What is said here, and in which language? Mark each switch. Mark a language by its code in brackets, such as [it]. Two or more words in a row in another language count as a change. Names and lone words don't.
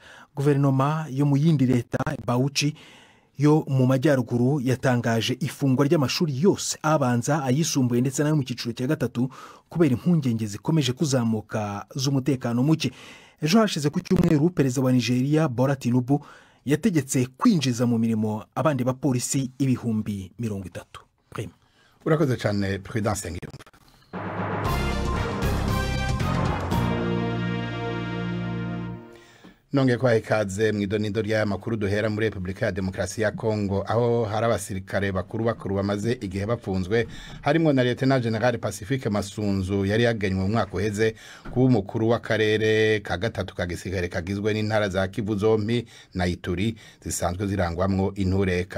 [rw] Guverinoma yo mu yindi leta Bauchi yo mu majyaruguru yatangaje ifungwa ry'amashuri yose abanza, ayisumbuye ndetse n'ayo mu cyiciro cya 3 kubera impungenge zikomeje kuzamuka z'umutekano muke. Ejo hashize ku cyumweru perezida wa Nigeria Bola Tinubu yategetse kwinjiza mu mirimo abandi bapolisi 30,000. [rn] Urakoze cyane Prudence Ngiyumva. Nonge kwa ikaze mwidonido rya makuru duhera muri Republika ya Demokarasi ya Kongo aho hari abasirikare bakuru bamaze igihe bapfunzwe harimo na Lieutenant General Pacifique Masunzu yari yagenywe mu mwaka uheze kuba umukuru w'akarere ka 3 ka gisirikare kagizwe n'intara za Kivu zompi na Ituri zisanzwe zirangwamwo intureka.